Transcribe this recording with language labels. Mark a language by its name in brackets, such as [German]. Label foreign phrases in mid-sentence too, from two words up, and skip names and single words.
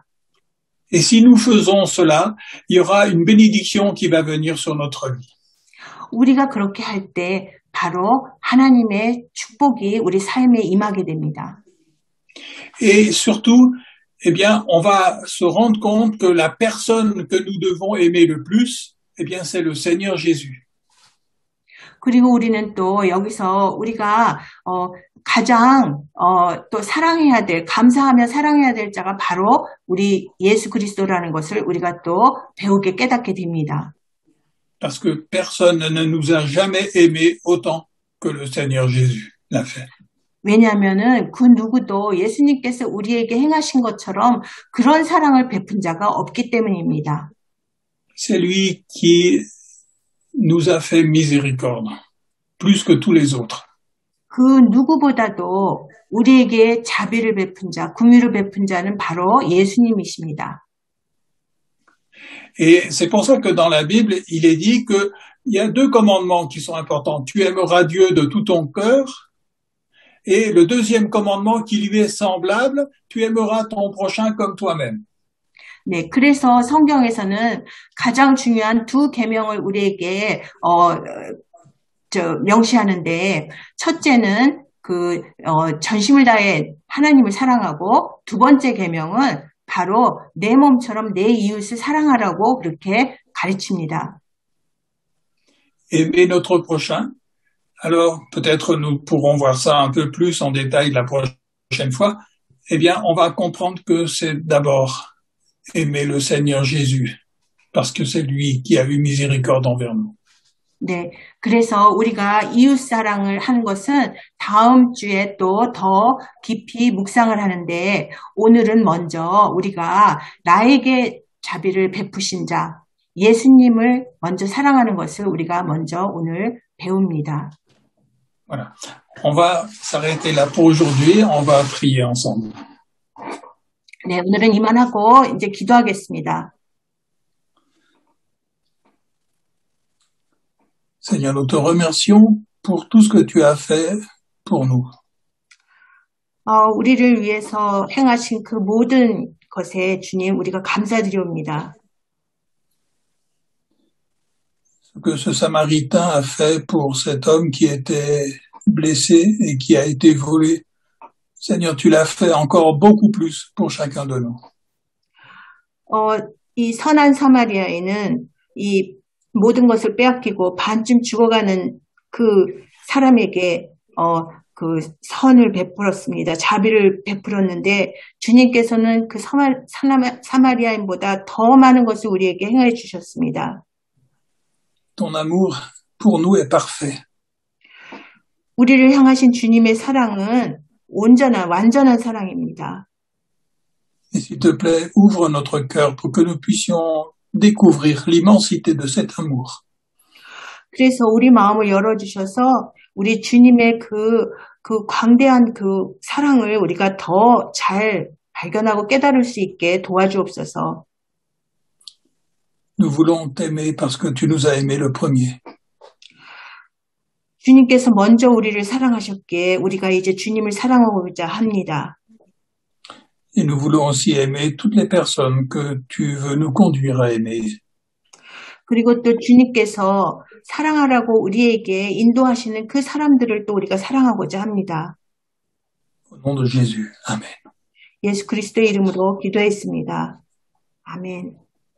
[French] Et si nous faisons cela, il y aura une bénédiction qui va venir sur notre vie. [Korean] 우리가 그렇게 할 때 바로 하나님의 축복이 우리 삶에 임하게 됩니다. [French] Et surtout, eh bien, on va se rendre compte que la personne que nous devons aimer le plus, eh bien, c'est le Seigneur Jésus. [Korean] 그리고 우리는 또 여기서 우리가 가장 또 사랑해야 될, 감사하며 사랑해야 될 자가 바로 우리 예수 그리스도라는 것을 우리가 또 배우게 깨닫게 됩니다. [French] Parce que personne ne nous a jamais aimés autant que le Seigneur Jésus l'a fait. [Korean] 왜냐하면은 그 누구도 예수님께서 우리에게 행하신 것처럼 그런 사랑을 베푼 자가 없기 때문입니다. [French] C'est lui qui nous a fait miséricorde, plus que tous les autres. [Korean] 그 누구보다도 우리에게 자비를 베푼 자, 긍휼을 베푼 자는 바로 예수님이십니다. [French] Et c'est pour ça que dans la Bible, il est dit qu'il y a deux commandements qui sont importants. Tu aimeras Dieu de tout ton cœur. Et le deuxième commandement qui lui est semblable, tu aimeras ton prochain comme toi-même. [Korean] 네, 그래서 성경에서는 가장 중요한 두 계명을 우리에게 명시하는데 첫째는 전심을 다해 하나님을 사랑하고 두 번째 계명은 바로 내 몸처럼 내 이웃을 사랑하라고 그렇게 가르칩니다. [French] Aimer notre prochain. Alors, peut-être nous pourrons voir ça un peu plus en détail la prochaine fois. Eh bien, on va comprendre que c'est d'abord aimer le Seigneur Jésus, parce que c'est lui qui a eu miséricorde envers nous. [Korean] 네, 그래서 우리가 이웃 사랑을 하는 것은 다음 주에 또 더 깊이 묵상을 하는데 오늘은 먼저 우리가 나에게 자비를 베푸신 자, 예수님을 먼저 사랑하는 것을 우리가 먼저 오늘 배웁니다. [French] Voilà. On va s'arrêter là pour aujourd'hui. On va prier ensemble. [Korean] 네, 오늘은 이만하고 이제 기도하겠습니다. [French] Seigneur, nous te remercions pour tout ce que tu as fait pour nous. [Korean] 우리를 위해서 행하신 그 모든 것에 주님 우리가 감사드리옵니다. [French] Ce que ce Samaritain a fait pour cet homme qui était blessé et qui a été volé. Seigneur, tu l'as fait encore beaucoup plus pour chacun de nous. [Korean] 이 선한 사마리아인은 이 모든 것을 빼앗기고 반쯤 죽어가는 그 사람에게 그 선을 베풀었습니다. 자비를 베풀었는데 주님께서는 그 사마리아인보다 더 많은 것을 우리에게 행해 주셨습니다. [French] Ton amour pour nous est parfait. [Korean] 우리를 향하신 주님의 사랑은 온전한 완전한 사랑입니다. [French] Et s'il te plaît, ouvre notre cœur pour que nous puissions découvrir l'immensité de cet amour. [Korean] 그래서 우리 마음을 열어주셔서 우리 주님의 그 광대한 그 사랑을 우리가 더 잘 발견하고 깨달을 수 있게 도와주옵소서. [French] Nous voulons t'aimer parce que tu nous as aimés le premier. [Korean] 주님께서 먼저 우리를 사랑하셨기에 우리가 이제 주님을 사랑하고자 합니다. [French] Et nous voulons aussi aimer toutes les personnes que tu veux nous conduire à aimer. [Korean] 그리고 또 주님께서 사랑하라고 우리에게 인도하시는 그 사람들을 또 우리가 사랑하고자 합니다. [French] Au nom de Jésus. Amen. [Korean] 예수 그리스도의 이름으로 기도했습니다. 아멘.